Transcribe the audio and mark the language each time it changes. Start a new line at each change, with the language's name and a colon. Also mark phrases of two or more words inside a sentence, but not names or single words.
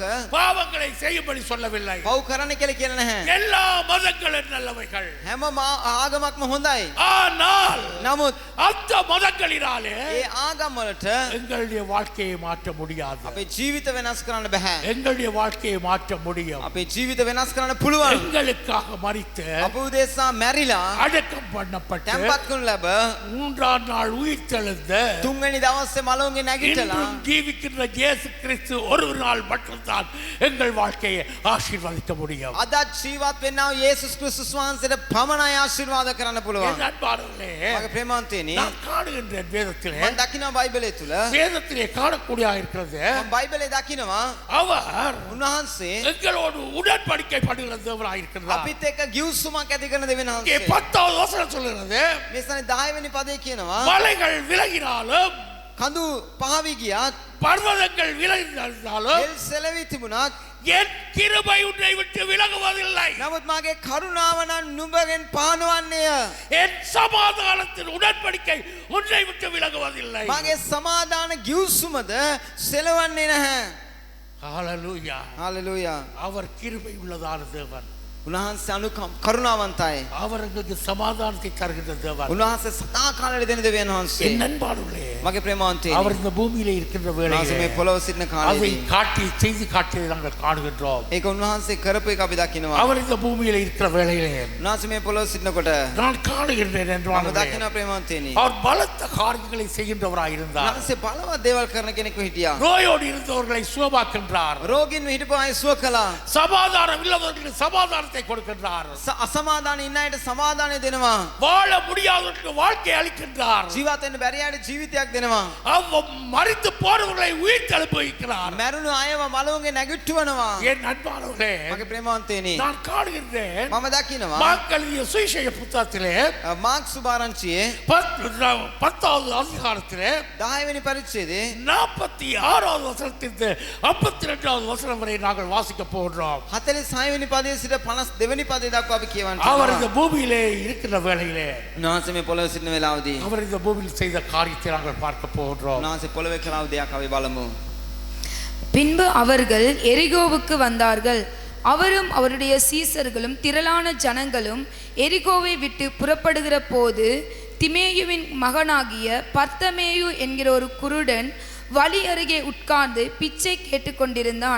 Tamil: பாவங்களை செய்யும்படி சொல்லவில்லை.
Sinhala: පව් කරන්න කියලා කියලා නැහැ.
Tamil: எல்லா மதங்களும் நல்லவைகள்.
Sinhala: හැම ආගමක්ම හොඳයි.
Tamil: ஆனால்
Sinhala: නමුත්
Tamil: அந்த மதங்களினாலே
Sinhala: ඒ ආගම් වලට
Tamil: எங்களுடைய வாழ்க்கையை மாற்ற முடியாது. முடியாது.
Sinhala: අපේ ජීවිත වෙනස් කරන්න බෑ.
Tamil: எங்களுடைய வாழ்க்கையை மாற்ற முடியும்.
Sinhala: අපේ ජීවිත වෙනස් කරන්න පුළුවන්.
Tamil: எங்களுக்காக மரித்து
Sinhala: අප උදෙසා මැරිලා
Tamil: அடக்கம் பண்ணப்பட்டு
Sinhala: තැන්පත් කරනු ලැබ
Tamil: மூன்றாம் நாள் உயிர்த்தெழுந்த
Sinhala: තුන්වෙනි දවසේ මලවුන්ගේ නැගිටලා
Tamil: இன்றும் ஜீவிக்கின்ற இயேசு கிறிஸ்து ஒரு நாள் மட்டும்தான் எங்கள் வாழ்க்கையை ஆசீர்வதிக்க முடியும்.
Sinhala: අදත් ජීවත් වෙන්නා වූ යේසුස් ක්‍රිස්තුස් වහන්සේට පමණයි ආශිර්වාද කරන්න පුළුවන්.
Tamil: என் அன்பானவர்களே,
Sinhala: මගේ ප්‍රේමවන්තයනි
Tamil: நான் காணுகின்ற வேதத்திலே
Sinhala: මම දකිනවා බයිබලයේ තුල
Tamil: வேதத்திலே காணக்கூடிய இருக்கிறது
Sinhala: මම බයිබලයේ දකිනවා
Tamil: அவர்
Sinhala: උන්වහන්සේ
Tamil: எங்களோடு உடன்படிக்கை பண்ணுகிற தேவனாய் இருக்கிறார்.
Sinhala: අපිත් එක්ක ගිවිසුමක් ඇති කරන දෙවියන්
Tamil: இங்கே
Sinhala: වහන්සේ.
Tamil: 10வது வசனம் சொல்லுகிறது,
Sinhala: මේ ස්ථානේ 10 වෙනි පදේ කියනවා
Tamil: மலைகள் விலகினாலும்
Sinhala: කඳු පහවි ගියත්
Tamil: பர்வதங்கள் விலகினாலும்
Sinhala: එල් සෙලවි තිබුණත්
Tamil: என் கிருபை உன்னை விட்டு விலகுவதில்லை.
Sinhala: නමුත් මාගේ කරුණාව නම් නුඹගෙන් පානවන්නේය.
Tamil: என் சமாதானத்தின் உடன்படிக்கை உன்னை விட்டு விலகுவதில்லை.
Sinhala: මාගේ සමාදාන ගිවිසුමද සෙලවන්නේ නැහැ.
Tamil: ஹalleluya.
Sinhala: හalleluya.
Tamil: அவர் கிருபை உள்ளதான தேவன்.
Sinhala: උන්වහන්සේ කරුණාවන්තයි.
Tamil: அவர் எங்களுக்கு சமாதானத்தை தருகின்ற தேவன்.
Sinhala: උන්වහන්සේ සදා කාලෙට දෙන දෙවියන් වහන්සේ.
Tamil: என் அன்பானவர்களே,
Sinhala: මගේ ප්‍රේමවන්තයනි
Tamil: அவர் இந்த பூமியிலே இருக்கின்ற
Sinhala: උන්වහන්සේ
Tamil: வேளையிலே
Sinhala: මේ පොළොව සිටින
Tamil: அதை
Sinhala: කාලෙදී
Tamil: காட்டி செய்து காட்டியதை நாங்கள் காணுகின்றோம்.
Sinhala: ඒක උන්වහන්සේ කරපු එක අපි දකිනවා.
Tamil: அவர் இந்த பூமியிலே இருக்கிற வேளையிலே
Sinhala: උන්වහන්සේ මේ පොළොව සිටිනකොට
Tamil: நான் காணுகின்றேன்
Sinhala: මම
Tamil: என்றால்
Sinhala: දකිනවා ප්‍රේමවන්තයනි
Tamil: அவர் பலத்த காரியங்களை செய்கின்றவராய் இருந்தார்.
Sinhala: උන්වහන්සේ බලවත් දේවල් කරන කෙනෙකු හිටියා.
Tamil: நோயோடு இருந்தவர்களை சுகமாக்கின்றார்.
Sinhala: රෝගීන් හිටපු අය සුව කළා.
Tamil: சமாதானம் இல்லாதவர்களுக்கு சமாதானத்தை கொடுக்கின்றார்.
Sinhala: අසමාදාන ඉන්න අයට සමාදානය දෙනවා.
Tamil: வாழ முடியாதவர்களுக்கு வாழ்க்கை அளிக்கின்றார்.
Sinhala: ජීවත් වෙන්න බැරි අයට ජීවිතයක් දෙනවා.
Tamil: அவர் மரித்து போனவர்களை உயிர் எழுப்புகிறார்.
Sinhala: මැරුණු අයව මලවුන්ගේ නැගිට්ටුවනවා.
Tamil: என் அன்பானவர்களே,
Sinhala: මගේ ප්‍රේමවන්තයනි
Tamil: நான் காணுகின்றேன்
Sinhala: මම දකිනවා
Tamil: மார்க் எழுதிய சுவிசேஷ புத்தகத்திலே
Sinhala: මාක් සුභාරංචියේ
Tamil: 10வது அதிகாரத்திலே
Sinhala: 10 වෙනි පරිච්ඡේදයේ
Tamil: 46வது வசனத்திலிருந்து 52வது வசனம் வரை நாங்கள் வாசிக்க போகிறோம்.
Sinhala: 46 වෙනි පදයේ සිට 52 වෙනි පදේ දක්වා අපි කියවන්න
Tamil: அவர் இந்த
Sinhala: යනවා.
Tamil: பூமியிலே இருக்கிற வேளையிலே
Sinhala: උන්වහන්සේ මේ පොළොවේ සිටින වෙලාවදී
Tamil: அவர் இந்த பூமியில் செய்த காரியத்தை நாங்கள் பார்க்க போகிறோம்.
Sinhala: උන්වහන්සේ පොළොවේ කළා වූ දෙයක් අපි බලමු.
Tamil: பின்பு அவர்கள் எரிகோவுக்கு வந்தார்கள். அவரும் அவருடைய சீசர்களும் திரளான ஜனங்களும் எரிகோவை விட்டு புறப்படுகிற போது திமேயுவின் மகனாகிய பர்த்தமேயு என்கிற ஒரு குருடன் வழி அருகே உட்கார்ந்து பிச்சை கேட்டுக்கொண்டிருந்தான்.